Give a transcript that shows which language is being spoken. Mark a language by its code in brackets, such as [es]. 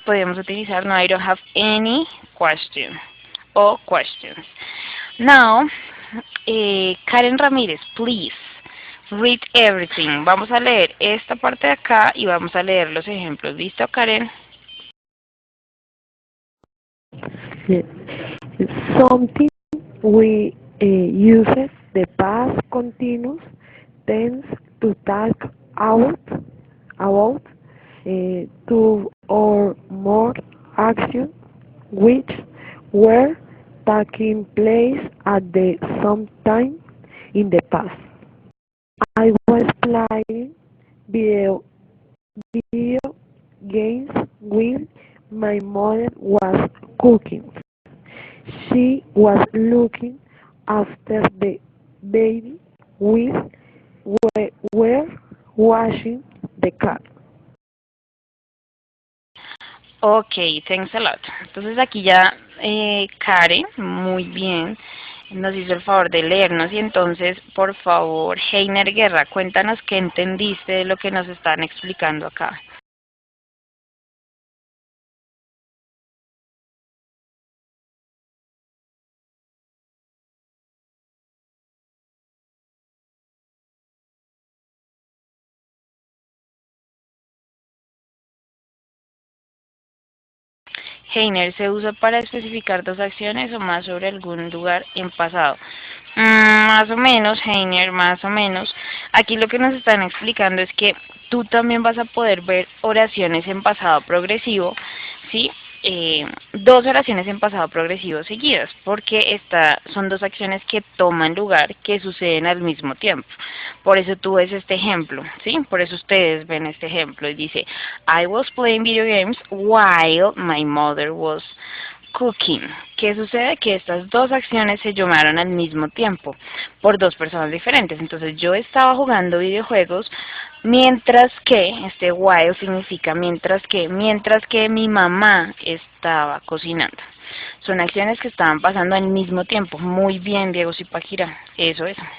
[es] Podemos utilizar [en] no, I don't have any question o questions. Now, Karen Ramírez, please read everything. [es] Vamos a leer esta parte de acá y vamos a leer los ejemplos. ¿Listo, Karen? [en] Yes. Something we use the past continuous tense to talk about two or more actions which were taking place at the same time in the past. I was playing video, video games while my mother was cooking. She was looking after the baby while we were washing the car. Ok, thanks a lot. [es] Entonces aquí ya Karen, muy bien, nos hizo el favor de leernos y entonces, por favor, Heiner Guerra, cuéntanos qué entendiste de lo que nos están explicando acá. Heiner se usa para especificar dos acciones o más sobre algún lugar en pasado. Más o menos, Heiner, más o menos. Aquí lo que nos están explicando es que tú también vas a poder ver oraciones en pasado progresivo, ¿sí? Dos oraciones en pasado progresivo seguidas, porque son dos acciones que toman lugar, que suceden al mismo tiempo. Por eso tú ves este ejemplo, ¿sí? Por eso ustedes ven este ejemplo y dice, [en] I was playing video games while my mother was cooking. [es] ¿Qué sucede? Que estas dos acciones se llamaron al mismo tiempo por dos personas diferentes. Entonces yo estaba jugando videojuegos mientras que, este while significa mientras que mi mamá estaba cocinando. Son acciones que estaban pasando al mismo tiempo. Muy bien, Diego Zipaquirá, eso es.